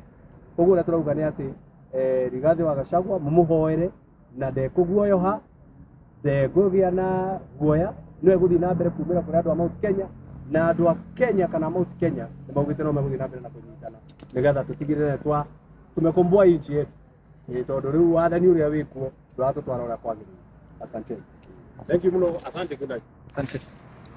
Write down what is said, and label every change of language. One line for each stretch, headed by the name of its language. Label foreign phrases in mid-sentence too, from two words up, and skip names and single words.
Kikuyu: Ũguo ũrĩa tũrauga nĩ atĩ Rigathi wa Gachagua mũmũhoere na ndekũguoyoha, ndekũgĩa na guoya, no egũthiĩ na mbere kumĩra kũrĩ andũ a Mount Kenya na andũ a Kenya kana Mount Kenya nĩ maugĩte no megũthiĩ na mbere na kũnyitana nigetha tũtigĩrĩre
Swahili: tumekomboa nchi yetu
Kikuyu: tondu rĩu wathani ũrĩa wĩkuo ndũratũtwara ũrĩa kwagĩrĩire.
Swahili: Asante.
English: Thank you muno. Asante. Good night.
Swahili: Asante.